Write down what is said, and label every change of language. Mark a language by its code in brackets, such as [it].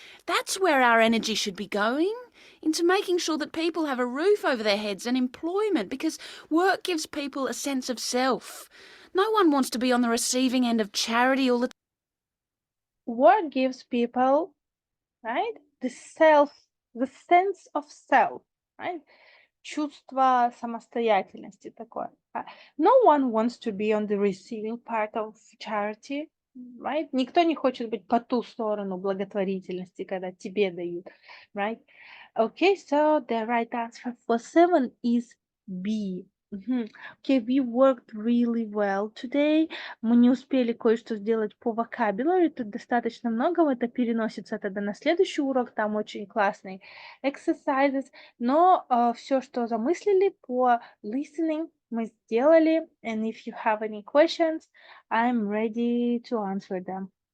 [en] That's where our energy should be going, into making sure that people have a roof over their heads and employment, because work gives people a sense of self. No one wants to be on the receiving end of charity all the time. Work gives people, right, the sense of self, right? [ru] Чувство самостоятельности такое. [en] No one wants to be on the receiving part of charity, right? [ru] Никто не хочет быть по ту сторону благотворительности, когда тебе дают, right? [en] Okay, so the right answer for 7 is B. Okay, we worked really well today. [ru] Мы не успели кое-что сделать по vocabulary. Тут достаточно много. Это переносится тогда на следующий урок. Там очень классные exercises. Но все, что замыслили по listening, мы сделали. [en] And if you have any questions, I'm ready to answer them.